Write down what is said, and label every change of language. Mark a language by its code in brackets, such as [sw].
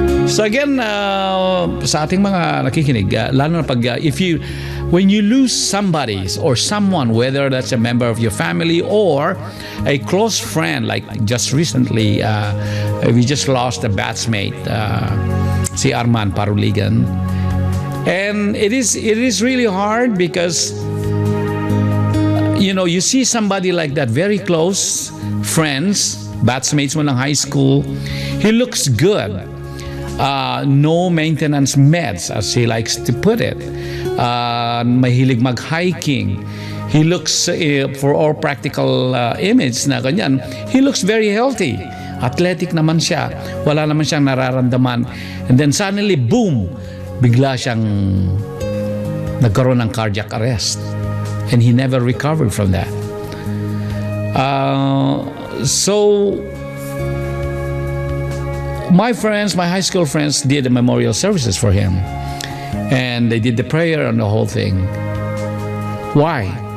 [en] So again, [tl] sa ating mga nakikinig, lalo na pag [en] when you lose somebody or someone, whether that's a member of your family or a close friend, like just recently, we just lost a batchmate, si Arman Paruligan, and it is really hard because you see somebody like that, very close friends, batchmates [tl] mo ng [en] high school. He looks good. No maintenance meds, as he likes to put it. [tl] Mahilig mag-hiking. [en] He looks, for all practical image [tl] na ganyan, [en] he looks very healthy. [tl] Athletic naman siya. Wala naman siyang nararamdaman. [en] And then suddenly, boom! [tl] Bigla siyang nagkaroon ng cardiac arrest. [en] And he never recovered from that. So, my friends, my high school friends, did the memorial services for him. And they did the prayer and the whole thing. Why?